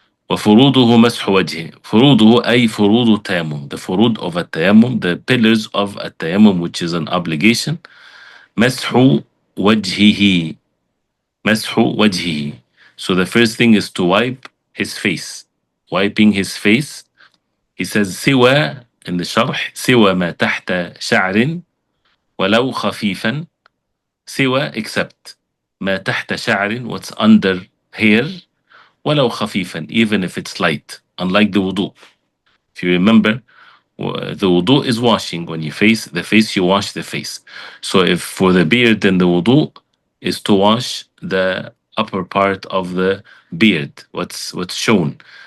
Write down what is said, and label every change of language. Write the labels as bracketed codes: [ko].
[ar] وفروضه مسح وجهه. فروضه أي فروض التيمم. [en] The furud of a tayammum, the pillars of a tayammum, which is an obligation. [ar] مسح وجهه. مسح وجهه. [en] So the first thing is to wipe his face. Wiping his face. He says [ar] سوى, [en] in the sharh, [ar] سوى ما تحت شعر ولو خفيفا. [en] سوى, except [ar] ما تحت شعر, [en] what's under hair, [ar] ولو خفيفا, [en] even if it's light, unlike the wudu. If you remember, the wudu is washing. When you face the face, you wash the face. So if for the beard, then the wudu is to wash the upper part of the beard, what's shown.